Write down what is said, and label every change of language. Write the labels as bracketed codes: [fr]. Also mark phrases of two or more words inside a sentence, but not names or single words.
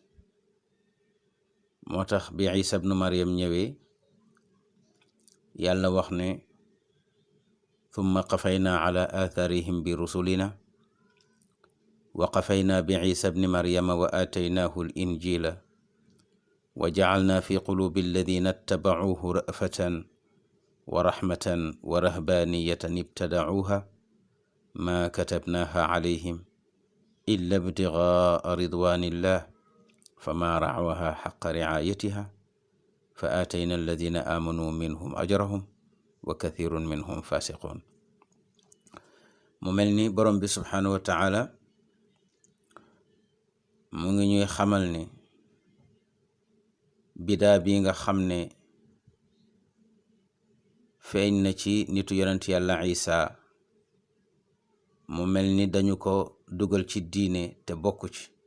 [wo] moo tax bi Isa ibnu Maryam ñëwee, yàlla wax ne [ar] ثم قفينا على آثارهم برسلنا وقفينا بعيسى ابن مريم وآتيناه الإنجيل وجعلنا في قلوب الذين اتبعوه رأفة ورحمة ورهبانية ابتدعوها ما كتبناها عليهم إلا ابتغاء رضوان الله فما رعوها حق رعايتها فآتينا الذين آمنوا منهم أجرهم وكثير منهم فاسقون. [wo] mu mel ni borom bi [ar] سبحانه وتعالى [wo] mu ngi ñuy xamal ne bidaa bi nga xam ne feeñ na ci nitu yonent yàlla Isa, mu mel ni dañu ko dugal ci diine te bokku ci,